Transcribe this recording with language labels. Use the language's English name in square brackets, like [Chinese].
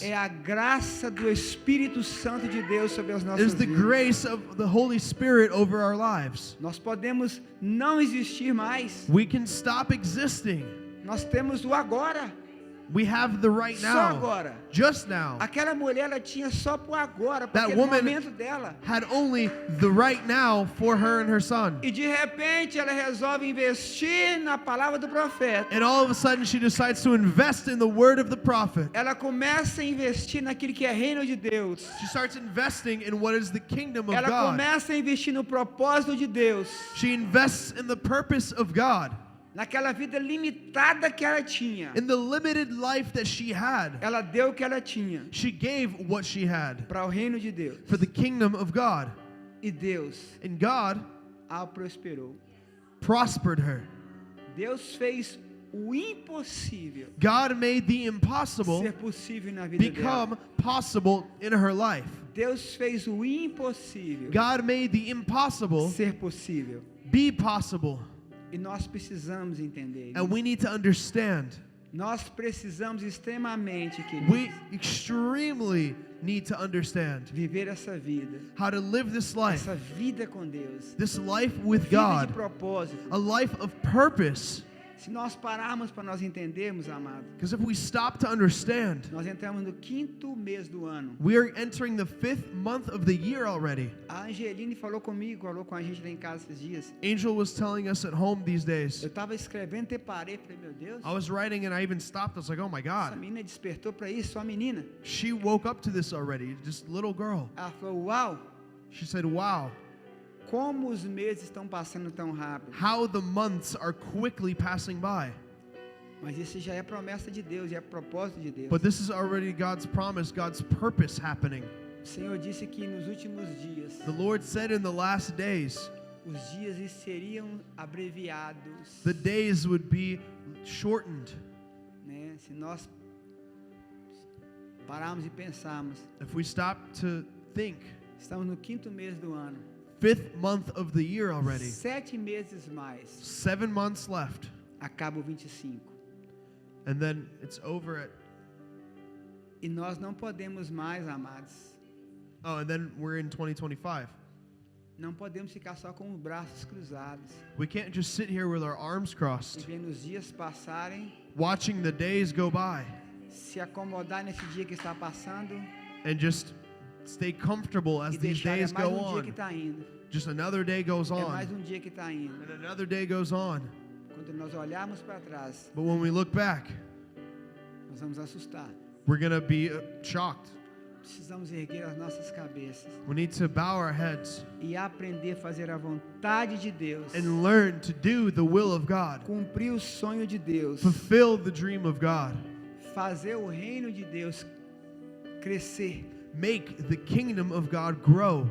[Portuguese] É a graça do Espírito Santo de Deus sobre as nossas [English] Is the [Portuguese] vidas. [English] grace of the Holy Spirit over our lives. [Portuguese] Nós podemos não existir mais. [English] We can stop existing. [Portuguese] Nós temos o agora. [English] We have the right [Portuguese] Só [English] now. [Portuguese] agora. [English] Just now. [Portuguese] Aquela mulher, ela tinha só pro agora, para [English] That [Portuguese] aquele [English] woman- [Portuguese] momento dela. [English] Had only the right now for her and her son. [Portuguese] E de repente ela resolve investir na palavra do profeta. [English] And all of a sudden she decides to invest in the word of the prophet. [Portuguese] Ela começa a investir naquilo que é reino de Deus. [English] She starts investing in what is the kingdom of [Portuguese] Ela [English] God. [Portuguese] começa a investir no propósito de Deus. [English] She invests in the purpose of God. [Portuguese] Naquela vida limitada que ela tinha. [English] In the limited life that she had. [Portuguese] Ela deu o que ela tinha [English] She gave what she had [Portuguese] para o reino de Deus. [English] for the kingdom of God. [Portuguese] E Deus [English] And God [Portuguese] a prosperou. [English] prospered her. [Portuguese] Deus fez o impossível [English] God made the impossible [Portuguese] ser possível na vida dela. [English] become possible in her life. [Portuguese] Deus fez o impossível [English] God made the impossible [Portuguese] ser possível. [English] be possible. [Portuguese] E nós precisamos entender [English] And [Portuguese] isso. [English] we need to understand. [Portuguese] Nós precisamos extremamente, [English] We [Portuguese] queridos, [English] extremely need to understand [Portuguese] viver essa vida. [English] how to live this life. [Portuguese] Essa vida com Deus. [English] This life with [Portuguese] Vida de [English] God. [Portuguese] propósito. [English] A life of purpose. [Portuguese] Se nós pararmos para nós entendermos, amado, [English] Because if we stop to understand, [Portuguese] nós entramos no 5º mês do ano. [English] we are entering the 5th month of the year already. [Portuguese] A Angeline falou comigo, falou com a gente lá em casa esses dias. [English] Angel was telling us at home these days. [Portuguese] Eu estava escrevendo e parei, falei, meu Deus, [English] I was writing and I even stopped. I was like, oh my [Portuguese] essa [English] God. [Portuguese] menina despertou para isso, só a menina. [English] She woke up to this already. Just little girl. [Portuguese] Ela falou, uau, [English] She said, wow, [Portuguese] como os meses estão passando tão rápido. [English] how the months are quickly passing by. [Portuguese] Mas isso já é promessa de Deus, já é propósito de Deus. [English] But this is already God's promise, God's purpose happening. [Portuguese] O Senhor disse que nos últimos dias, [English] The Lord said in the last days, [Portuguese] os dias seriam abreviados. [English] the days would be shortened. [Portuguese] Né? Se nós pararmos e pensarmos, [English] If we stop to think, [Portuguese] estamos no 5º mês do ano. [English] 5th month of the year already. [Portuguese] 7 meses mais, [English] 7 months left. [Portuguese] acaba o 25. [English] And then it's over at, [Portuguese] E nós não podemos mais, amados, [English] oh, and then we're in 2025. [Portuguese] não podemos ficar só com os braços cruzados [English] We can't just sit here with our arms [Portuguese] e [English] crossed, [Portuguese] vendo os dias passarem, [English] watching the days go by, [Portuguese] se acomodar nesse dia que está passando [English] and just stay comfortable as [Portuguese] e [English] these [Portuguese] deixar [English] days [Portuguese] mais [English] go [Portuguese] dia que [English] on. [Portuguese] está indo. [English] Just another day goes [Portuguese] É mais [English] on, [Portuguese] dia que está indo. [English] and another day goes on. [Portuguese] Quando nós olharmos para trás, [English] But when we look back, [Portuguese] nós vamos assustar. [English] we're going to be shocked. [Portuguese] Precisamos erguer as nossas cabeças [English] We need to bow our heads [Portuguese] e aprender a fazer a vontade de Deus, [English] and learn to do the will of God, [Portuguese] cumprir o sonho de Deus, [English] fulfill the dream of God, [Portuguese] fazer o reino de Deus crescer, [English] make the kingdom of God grow,